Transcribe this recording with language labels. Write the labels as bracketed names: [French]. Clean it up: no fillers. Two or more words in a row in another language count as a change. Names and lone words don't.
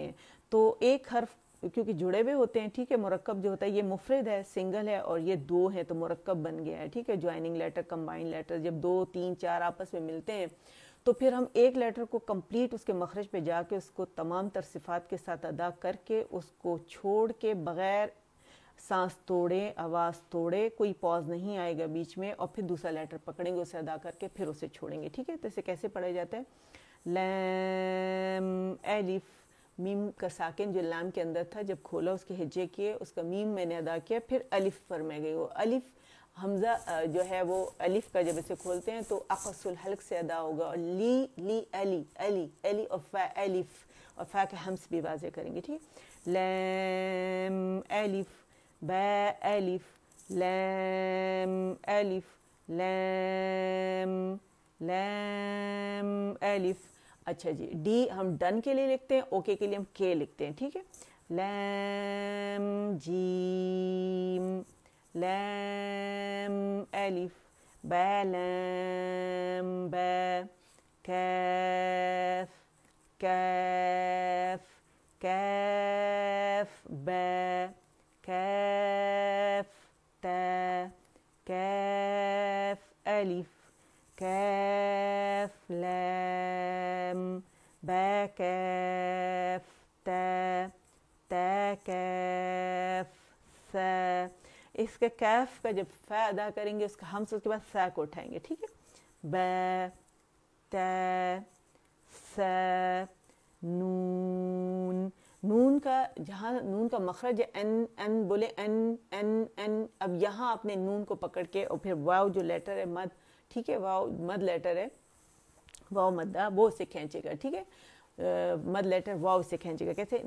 [Urdu] تو ایک حرف کیونکہ جڑے ہوئے ہوتے ہیں، ٹھیک ہے، مرکب جو ہوتا ہے یہ مفرد ہے، سنگل ہے، اور یہ دو ہیں تو مرکب بن گیا ہے، ٹھیک ہے، [English] joining letter, combine letter, [Urdu] جب 2 3 4 آپس میں ملتے ہیں تو پھر ہم ایک لیٹر کو کمپلیٹ اس کے مخرج پہ جا کے اس کو تمام تر صفات کے ساتھ ادا کر کے اس کو چھوڑ کے بغیر سانس توڑے، آواز توڑے، کوئی پاز نہیں آئے گا بیچ میں، اور پھر دوسرا لیٹر پکڑیں گے، اسے ادا کر کے پھر اسے چھوڑیں گے، ٹھیک ہے۔ تو اسے کیسے پڑھا جاتا ہے؟ لام الف، میم کا ساکن جو لام کے اندر تھا، جب کھولا اس کے ہجے کیے، اس کا میم میں نے ادا کیا، پھر الف پر میں گئی، وہ الف حمزہ جو ہے وہ الف کا جب اسے کھولتے ہیں تو [Arabic] اقص الحلق [Urdu] سے ادا ہوگا، اور لی لی علی علی علی، اور فا الف، اور فا کے ہمس بھی واضح کریں گے، ٹھیک ہے۔ لام الف با الف لام الف لام لام الف۔ اچھا جی، ڈی ہم ڈن کے لیے لکھتے ہیں، اوکے کے لیے ہم کے لکھتے ہیں، ٹھیک ہے۔ لام جیم لام الف با لام با کاف کاف کاف با کاف تا کاف الف کاف لام با کاف تا تا کاف سا۔ اس کے کاف کا جب فا ادا کریں گے اس کا ہم سے اس کے بعد سا کو اٹھائیں گے، ٹھیک ہے۔ با تا سا نون، نون کا جہاں نون کا مخرج ہے ان ان بولے ان ان ان، اب یہاں اپنے نون کو پکڑ کے اور پھر واو جو لیٹر ہے مد، ٹھیک ہے، واو مد لیٹر ہے، واو مدہ، وہ اسے کھینچے گا، ٹھیک ہے، مد لیٹر واو سے کھینچے گا، کیسے؟